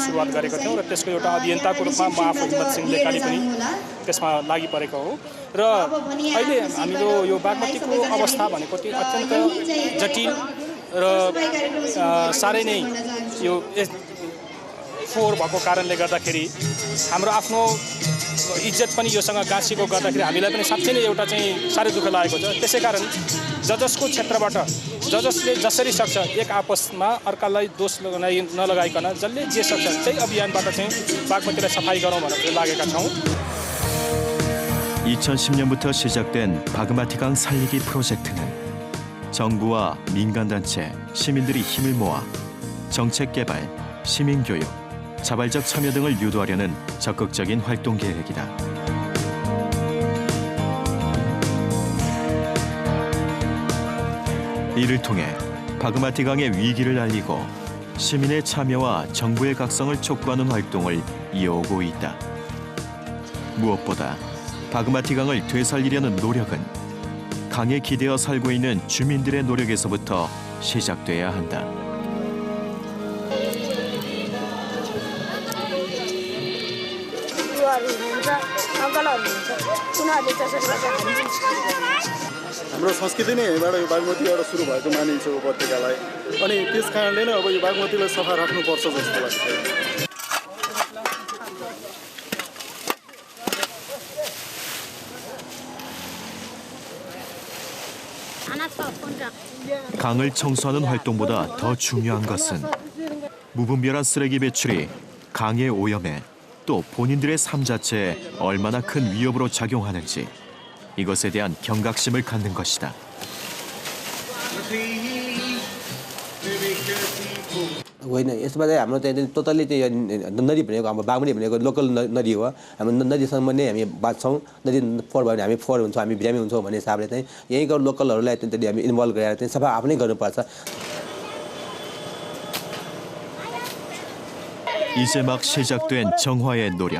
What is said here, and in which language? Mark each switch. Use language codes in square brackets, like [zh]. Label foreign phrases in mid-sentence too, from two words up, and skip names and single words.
[ne] सुरुवात गरेको थियौँ र त्यसको एउटा अभियन्ताको रूपमा म आफू हिम्मत सिंह लेकाली पनि त्यसमा लागि परेको हो र अहिले हाम्रो यो बागमतीको अवस्था भनेको चाहिँ अत्यन्त जटिल र साह्रै नै यो फोहोर भएको कारणले गर्दाखेरि हाम्रो आफ्नो इज्जत पनि योसँग गाँसिएको गर्दाखेरि हामीलाई पनि साँच्चै नै एउटा चाहिँ साह्रै दुःख लागेको छ। त्यसै कारण जसको क्षेत्रबाट जसले जसरी सक्छ एक आपसमा अर्कालाई दोष नलगाइकन जसले जे सक्छ त्यही अभियानबाट चाहिँ बागमतीलाई सफाई गरौँ भनेर लागेका छौँ। [ko] 2010년부터 시작된 바그마티강 살리기 프로젝트는 정부와 민간단체, 시민들이 힘을 모아 정책 개발, 시민교육, 자발적 참여 등을 유도하려는 적극적인 활동 계획이다. 이를 통해 바그마티강의 위기를 알리고 시민의 참여와 정부의 각성을 촉구하는 활동을 이어오고 있다. 무엇보다 바그마티강을 되살리려는 노력은 강에 기대어 살고 있는 주민들의 노력에서부터 시작돼야 한다. [ne] हाम्रो संस्कृति नै यहीँबाट यो बागमतीबाट सुरु भएको मानिन्छ उपत्यकालाई अनि त्यस कारणले नै अब यो बागमतीलाई सफा राख्नुपर्छ जस्तो लाग्छ। [ko] 강을 청소하는 활동보다 더 중요한 것은 무분별한 쓰레기 배출이 강의 오염에 또 본인들의 삶 자체에 얼마나 큰 위협으로 작용하는지 이것에 대한 경각심을 갖는 것이다. [ne] होइन यसमा चाहिँ हाम्रो चाहिँ टोटल्ली चाहिँ नदी भनेको हाम्रो बागमती भनेको लोकल नदी हो। हाम्रो नदीसम्म नै हामी बाँच्छौँ। नदी फोहोर भयो भने हामी फोहोर हुन्छौँ, हामी बिरामी हुन्छौँ भन्ने हिसाबले चाहिँ यहीँको लोकलहरूलाई त्यहाँदेखि हामी इन्भल्भ गरेर चाहिँ सफा आफ्नै गर्नुपर्छ। [ko] 이제 막 시작된 정화의 노력.